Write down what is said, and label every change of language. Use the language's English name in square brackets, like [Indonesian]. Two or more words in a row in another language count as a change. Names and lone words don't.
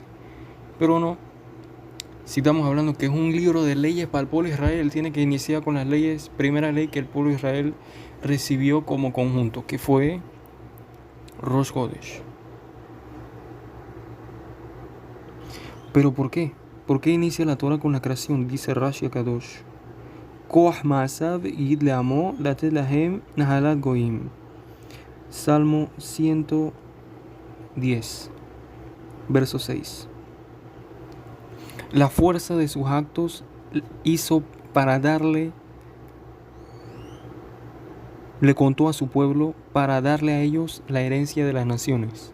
[Spanish] Pero no, si estamos hablando que es un libro de leyes para el pueblo de Israel, tiene que iniciar con las leyes, primera ley que el pueblo de Israel recibió como conjunto, que fue Rosh Chodesh. ¿Pero por qué? ¿Por qué inicia la Torah con la creación? Dice Rashi Akadosh. [Hebrew] כח מעשיו הגיד לעמו לתת להם נחלת גוים. [Spanish] Salmo 110, verso 6. La fuerza de sus actos hizo para le contó a su pueblo para darle a ellos la herencia de las naciones.